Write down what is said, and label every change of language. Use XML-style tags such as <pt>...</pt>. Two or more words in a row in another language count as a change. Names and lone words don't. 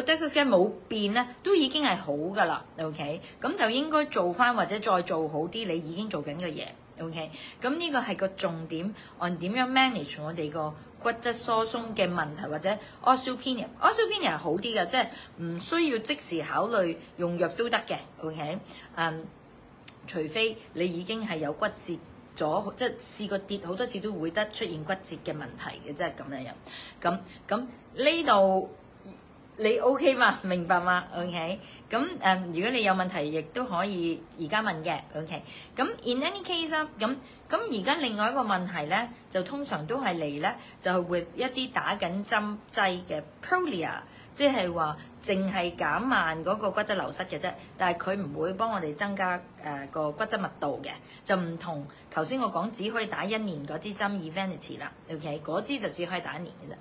<en>DEXA scan</en> <yue>冇變咧，都已經係好噶啦。OK， 咁就應該做翻或者再做好啲你已經做緊嘅嘢。OK， 咁呢個係個重點，按點樣 manage 我哋個骨質疏鬆嘅問題，或者 osteopenia 係好啲嘅，即係唔需要即時考慮用藥都得嘅。OK， 除非你已經係有骨折咗，即係試過跌好多次都會得出現骨折嘅問題嘅，即係咁樣樣。咁呢度你 OK 嘛？明白嘛 ？OK， 咁如果你有問題，亦都可以而家問嘅。OK， 咁</yue> <en>in any case</en> <yue>咁而家另外一個問題咧，就通常都係嚟咧，就係會一啲打緊針劑嘅 Prolia， 即係話淨係減慢嗰個骨質流失嘅啫，但係佢唔會幫我哋增加個骨質密度嘅，就唔同頭先我講只可以打1年嗰支針 Evenity 啦。OK， 嗰支就只可以打1年嘅啫。</yue>